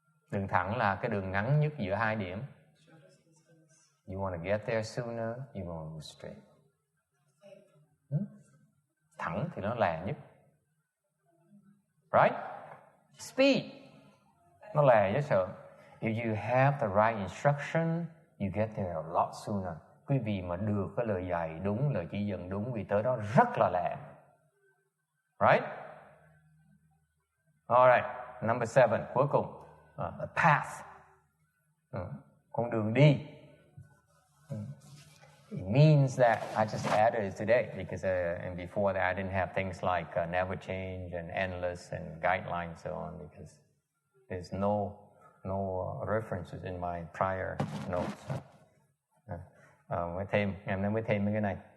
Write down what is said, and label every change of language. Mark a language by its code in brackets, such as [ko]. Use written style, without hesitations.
[vi] Đường thẳng là cái đường ngắn nhất giữa hai điểm. [en] You want to get there sooner, you want to move straight. [vi] Thẳng thì nó lẹ nhất. [en] Right? Speed. [vi] Nó lẹ nhất sợ. [en] If you have the right instruction, you get there a lot sooner. [vi] Quý vị mà được cái lời dạy đúng, lời chỉ dẫn đúng, vì tới đó rất là lẹ. [en] Right? Alright, number 7, [vi] cuối cùng. [en] A path. [vi] Con đường đi. [en] It means that I just added it today because and before that I didn't have things like never change and endless and guidelines and so on because there's no references in my prior notes. [vi] Mới thêm, em mới thêm mấy cái này.